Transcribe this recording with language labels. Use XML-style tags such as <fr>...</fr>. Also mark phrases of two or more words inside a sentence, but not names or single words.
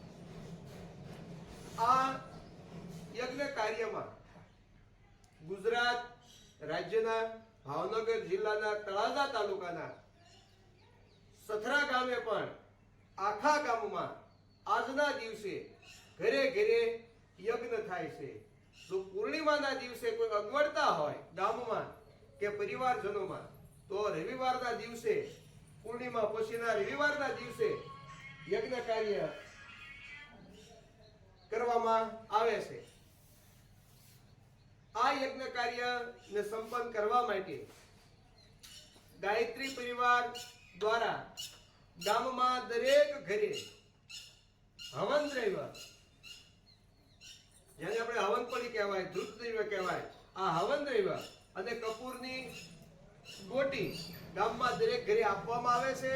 <gu>આ યજ્ઞ કાર્યમાં ગુજરાત રાજ્યના ભાવનગર જિલ્લાના તળાજા તાલુકાના સથરા ગામે પણ આખા ગામમાં આજના દિવસે ઘરે ઘરે યજ્ઞ થાય છે। જો પૂર્ણિમાના દિવસે કોઈ અગવડતા હોય ગામમાં કે પરિવારજનોમાં તો રવિવારના દિવસે પૂર્ણિમા પછીના રવિવારના દિવસે યજ્ઞ કાર્ય કરવામાં આવે છે. આ યજ્ઞ કાર્યને સંપન્ન કરવા માટે ગાયત્રી પરિવાર દ્વારા ગામમાં દરેક ઘરે હવન દ્રવ્ય, જેને આપણે હવન પડી કહેવાય, ધૂપ દ્રવ્ય કહેવાય, આ હવન દ્રવ્ય અને કપૂરની ગોટી ગામમાં દરેક ઘરે આપવામાં આવે છે.</gu>